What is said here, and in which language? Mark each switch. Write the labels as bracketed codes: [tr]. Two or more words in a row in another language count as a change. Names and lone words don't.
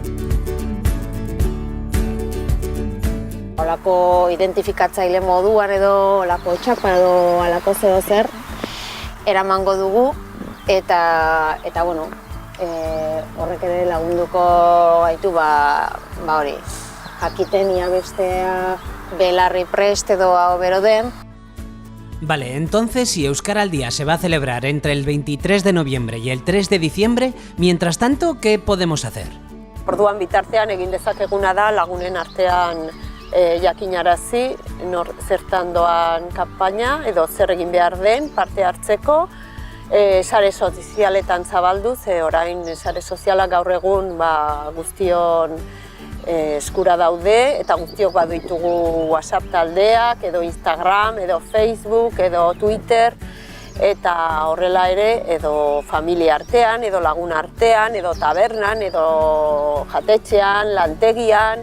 [eu] Olako identifikatzaile moduan edo olako txapa edo olako zer eramango dugu eta horrek ere lagunduko gaitu hori, jakiten ia bestea belarriprest edo ahobero den. [es] Vale, entonces si Euskara al día se va a celebrar entre el 23 de noviembre y el 3 de diciembre, mientras tanto, ¿qué podemos hacer? [eu] Orduan bitartean egin dezakeguna da lagunen artean jakinarazi zertan doan kanpaina edo zer egin behar den parte hartzeko, sare sozialetan zabaldu, ze orain sare sozialak gaur egun guztion eskura daude eta guztiok baditugu WhatsApp taldeak edo Instagram edo Facebook edo Twitter eta horrela ere edo familia artean edo lagun artean edo tabernan edo jatetxean, lantegian.